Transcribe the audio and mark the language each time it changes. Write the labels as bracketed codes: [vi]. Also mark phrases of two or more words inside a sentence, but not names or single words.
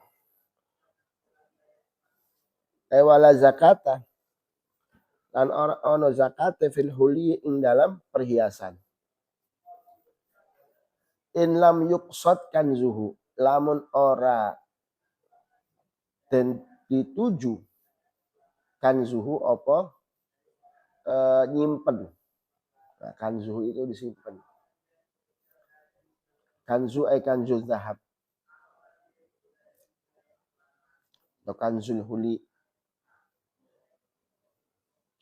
[ar] ولا زكاة [jv] lan ora ono zakate [ar] في الحلي [jv] ing [id] dalam perhiasan. [ar] إن لم يقصد كنزه, [jv] lamun ora dan dituju kanzuhu apa nyimpen. [id] Nah, kanzuhu itu disimpan. [ar] كنز كنز ذهب atau كنز الحلي.